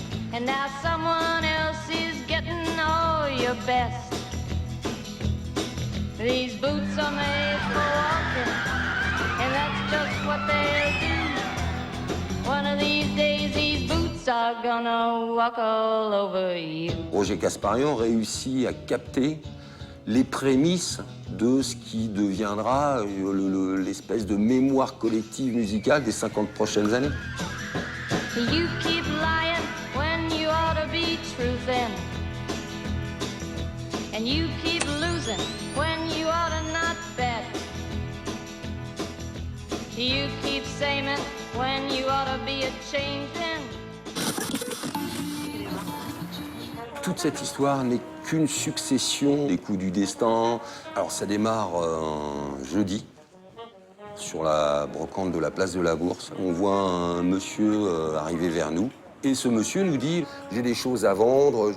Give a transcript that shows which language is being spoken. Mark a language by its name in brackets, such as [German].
[English] And now someone else is getting all your best. These boots are made for walking, and that's just what they'll do. One of these days, these boots are gonna walk all over you. [French] Roger Kasparian réussit à capter les prémices de ce qui deviendra l'espèce de mémoire collective musicale des 50 prochaines années. [English] You keep lying when you ought to be truthin', and you keep losing when you ought to not bet. You keep saying when you ought to be a changin'. [French] Toute cette histoire n'est qu'une succession des coups du destin. Alors ça démarre jeudi, sur la brocante de la place de la Bourse. On voit un monsieur arriver vers nous. Et ce monsieur nous dit « J'ai des choses à vendre.